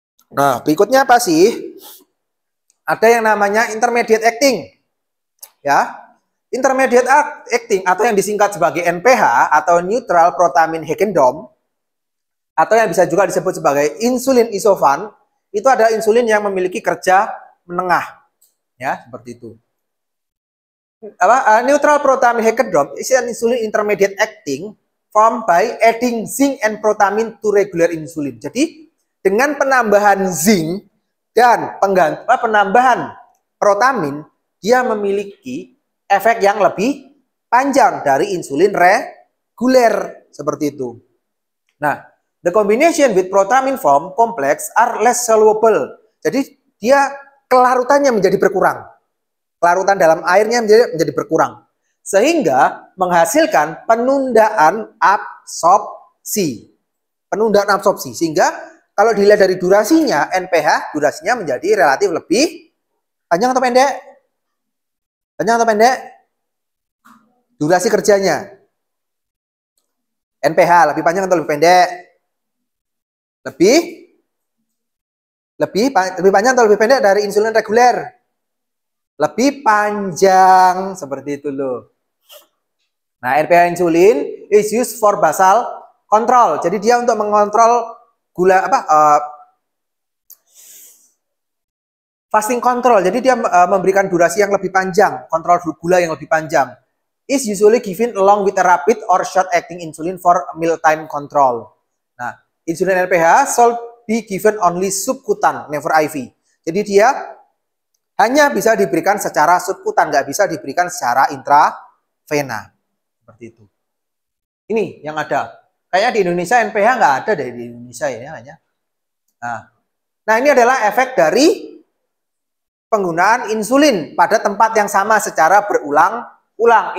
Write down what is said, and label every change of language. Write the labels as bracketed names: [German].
[Indonesian] Nah, berikutnya apa sih? Ada yang namanya intermediate acting. Ya. Intermediate acting atau yang disingkat sebagai NPH atau neutral protamine Hagendom atau yang bisa juga disebut sebagai insulin isovan, itu adalah insulin yang memiliki kerja menengah. Ya, seperti itu. [English] Neutral protamine Hagendom is an insulin intermediate acting formed by adding zinc and protamine to regular insulin. [Indonesian] Jadi, dengan penambahan zinc dan penambahan protamin, dia memiliki efek yang lebih panjang dari insulin reguler, seperti itu. [English] Nah, the combination with protamine form complex are less soluble. [Indonesian] Jadi dia kelarutannya menjadi berkurang. Kelarutan dalam airnya menjadi berkurang. Sehingga menghasilkan penundaan absorpsi. Penundaan absorpsi. Sehingga kalau dilihat dari durasinya, NPH durasinya menjadi relatif lebih panjang atau pendek? Panjang atau pendek? Durasi kerjanya. NPH lebih panjang atau lebih pendek? Lebih panjang atau lebih pendek dari insulin reguler? Lebih panjang, seperti itu loh. [English] Nah, NPH insulin is used for basal control. [Indonesian] Jadi dia untuk mengontrol gula [English] fasting control. [Indonesian] Jadi dia memberikan durasi yang lebih panjang, kontrol gula yang lebih panjang. [English] Is usually given along with a rapid or short acting insulin for mealtime control. Nah, insulin NPH should be given only subkutan, never IV. [Indonesian] Jadi dia hanya bisa diberikan secara subkutan, nggak bisa diberikan secara intravena. Seperti itu. Ini yang ada. Kayaknya di Indonesia NPH nggak ada deh di Indonesia ya hanya. Nah, ini adalah efek dari penggunaan insulin pada tempat yang sama secara berulang-ulang.